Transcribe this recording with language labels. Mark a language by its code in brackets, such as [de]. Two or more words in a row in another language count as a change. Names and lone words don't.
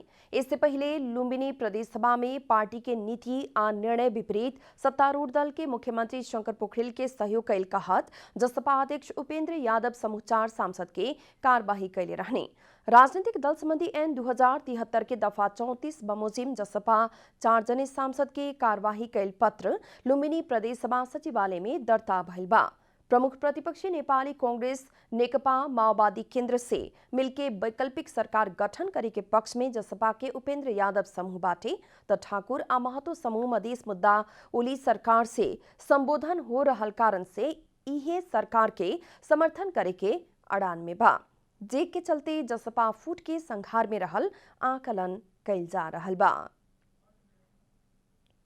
[bho] इससे पहले लुम्बिनी प्रदेश सभा में पार्टी के नीति आ निर्णय विपरीत सत्तारूढ़ दल के मुख्यमंत्री शंकर पोखरेल के सहयोग कैल कहत जसपा अध्यक्ष उपेंद्र यादव समूह 4 सांसद के कार्यवाही कैले रहने। राजनीतिक दल संबंधी ऐन 2073 के दफा 34 बमोजिम जसपा 4 जने सांसद के कार्यवाही कैल पत्र लुम्बिनी प्रदेश सभा सचिवालय में दर्ता भइल बा। प्रमुख प्रतिपक्षी नेपाली कांग्रेस नेकपा माओवादी केंद्र से मिलके वैकल्पिक सरकार गठन करे के पक्ष में जसपा के उपेंद्र यादव समूह बाटे त ठाकुर आ महतो समूह मधेश मुद्दा ओली सरकार से संबोधन हो रहल कारण से इहे सरकार के समर्थन करे के अड़ान में बा, जे के चलते जसपा फूट के संघार में रहल आकलन कैल जा रहल बा।